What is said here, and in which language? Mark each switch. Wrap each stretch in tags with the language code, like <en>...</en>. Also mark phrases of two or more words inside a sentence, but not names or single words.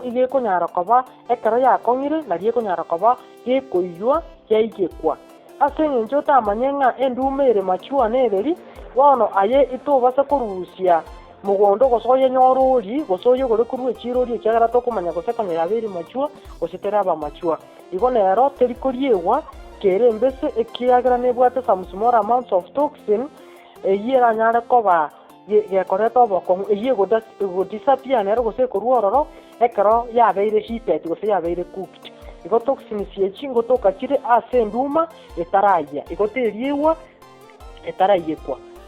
<guz>igekonyara koba ekero yakong'ire nari ekonyara koba gekoiywa yaigekwa ase eng'encho otamanye ng'a enduma ere machua nereri bono aye itobasa korusia mogondo gose oyenyora ori gose oyegore korwa echiro ori ekiagera tokomanya gose konya yaba eri machua gose teraba machua igo nero terikoriegwa kere mbese ekiagera nebwate</guz> <en>some small amounts of toxin</en> <guz>eyeranyare koba gekoreta obokong'u eye egodisappear nero gose ekorwa ororo ekero yabeire heated gose yabeire cooked igo toxins echi ngotokachire ase enduma etaraya igo teriegwa etarayekwa</guz>